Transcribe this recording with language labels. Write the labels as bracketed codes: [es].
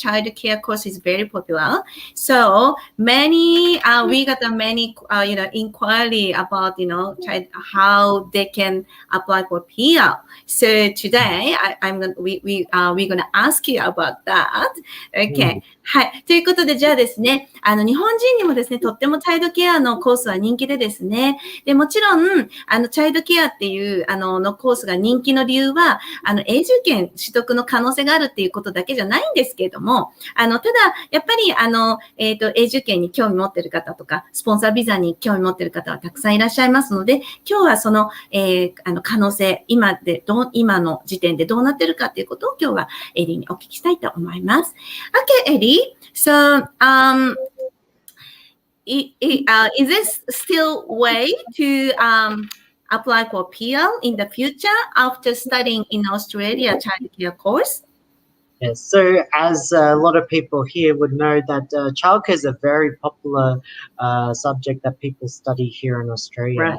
[en] Child care course is very popular. So we got many, inquiry about, how they can apply for PR. So today, we're gonna ask you about that. Okay. はい。 [ja] ということで、じゃあですね、日本人にもですね、とってもチャイルドケアのコースは人気でですね、で、もちろん、チャイルドケアっていう、のコースが人気の理由は、永住権取得の可能性があるっていうことだけじゃないんですけれども、ただ、やっぱり、永住権に興味持っている方とか、スポンサービザに興味持っている方はたくさんいらっしゃいますので、今日はその、可能性、今の時点でどうなってるかっていうことを今日はエリーにお聞きしたいと思います。 [en] Okay, Eddie. So, is this still way to apply for PR in the future after studying in Australia child care course? Yes, so as a lot of people here would know that childcare is a very popular subject that people study here in Australia.